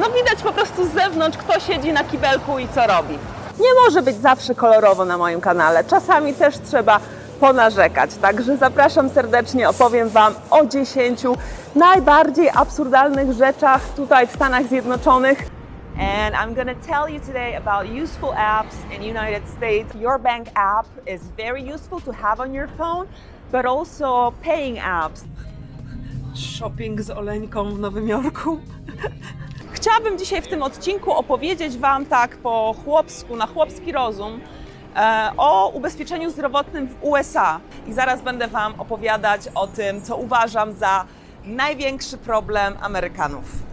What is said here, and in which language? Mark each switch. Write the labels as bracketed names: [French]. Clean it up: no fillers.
[Polish] Widać po prostu z zewnątrz, kto siedzi na kibelku i co robi. Nie może być zawsze kolorowo na moim kanale. Czasami też trzeba ponarzekać. Także zapraszam serdecznie, opowiem Wam o 10 najbardziej absurdalnych rzeczach tutaj w Stanach Zjednoczonych. [English] And I'm going to tell you today about useful apps in United States. Your bank app is very useful to have on your phone, but also paying apps. [Polish] Shopping z Oleńką w Nowym Jorku. Chciałabym dzisiaj w tym odcinku opowiedzieć Wam tak po chłopsku, na chłopski rozum, o ubezpieczeniu zdrowotnym w USA. I zaraz będę Wam opowiadać o tym, co uważam za największy problem Amerykanów.